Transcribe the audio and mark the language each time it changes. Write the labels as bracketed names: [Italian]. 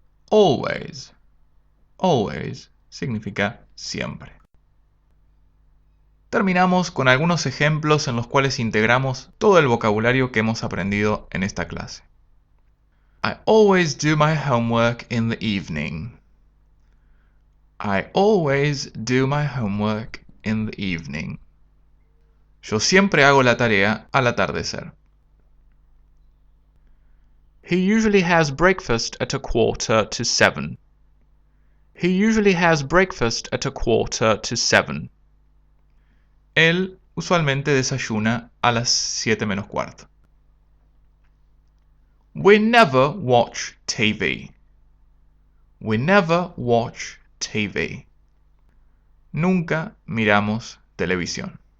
[Spanish] Always. Always significa siempre. Terminamos con algunos ejemplos en los cuales integramos todo el vocabulario que hemos aprendido en esta clase. [English] I always do my homework in the evening. I always do my homework in the evening. [Spanish] Yo siempre hago la tarea al atardecer. [English] He usually has breakfast at 6:45. He usually has breakfast at 6:45. [Spanish] Él usualmente desayuna a las 7 menos cuarto. [English] We never watch TV. We never watch TV. [Spanish] Nunca miramos televisión.